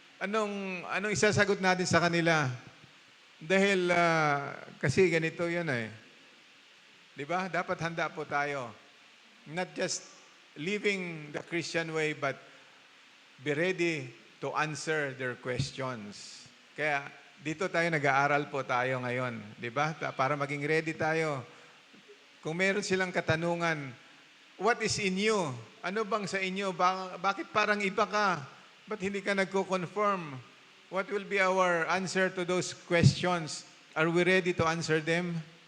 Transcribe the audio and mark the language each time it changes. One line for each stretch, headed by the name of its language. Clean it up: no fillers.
Filipino: Anong isasagot natin sa kanila? Dahil kasi ganito yan eh. Di ba? Dapat handa po tayo.
English: Not just living the Christian way, but be ready to answer their questions.
Filipino: Kaya dito tayo nag-aaral po tayo ngayon. Di ba? Para maging ready tayo. Kung meron silang katanungan,
English: what is in you?
Filipino: Ano bang sa inyo? Bakit parang iba ka? Ba't hindi ka nagko-conform?
English: What will be our answer to those questions? Are we ready to answer them?